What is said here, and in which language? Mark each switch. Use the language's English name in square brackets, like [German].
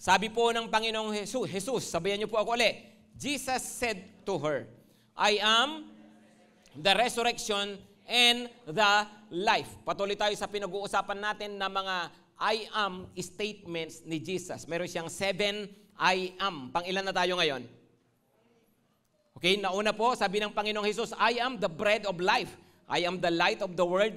[Filipino] Sabi po ng Panginoong Jesus, sabayan niyo po ako ulit. [English] Jesus said to her, I am the resurrection and the life. [Filipino] Patuloy tayo sa pinag-uusapan natin na mga I am statements ni Jesus. Meron siyang 7 I am. Pang-ilan na tayo ngayon? Okay, nauna po, sabi ng Panginoong Jesus, [English] I am the bread of life. I am the light of the world.